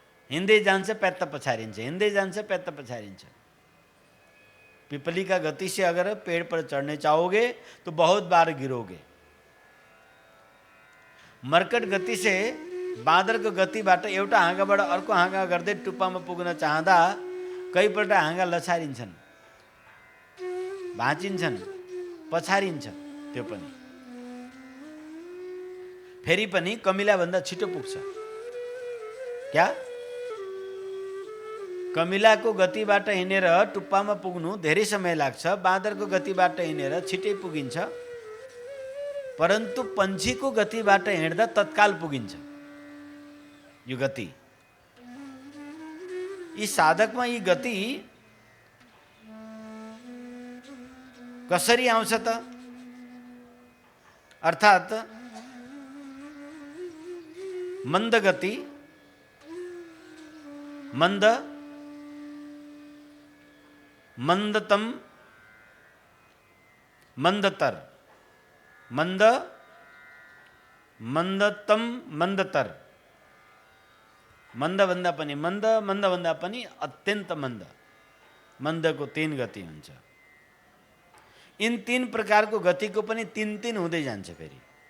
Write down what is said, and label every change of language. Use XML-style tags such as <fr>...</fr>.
<ne>हिँड्दै जान्छ प्यात्त पछारिन्छ, हिँड्दै जान्छ प्यात्त पछारिन्छ।</ne> <hi>पिपली का गति से अगर पेड़ पर चढ़ने चाहोगे तो बहुत बार गिरोगे।</hi> <ne>मर्कट गति से बाँदरको गतिबाट एउटा हाँगाबाट अर्को हाँगा गर्दै टुप्पामा पुग्न चाहँदा कईपल्ट हाँगा लछारिन्छन्, भाँचिन्छन्, पछारिन्छ। त्यो पनि फेरि पनि कमिला भन्दा छिटो पुग्छ। क्या? कमिलाको गतिबाट हिँडेर टुप्पामा पुग्नु धेरै समय लाग्छ, बाँदरको गतिबाट हिँडेर छिटै पुगिन्छ। परन्तु पन्छीको गतिबाट हिँड्दा तत्काल पुगिन्छ। यो गति, यी साधकमा यी गति कसरी आउँछ त? अर्थात् मंद गति, मंद, मंदतम, मंदतर, मंद, मंदतम, मंदतर। मंद भन्दा पनि मंद, मंद भन्दा पनि अत्यन्त मंद। मंदको 3 गति हुन्छ। इन 3 प्रकारको गतिको पनि 3 हुँदै जान्छ फेरि।</ne>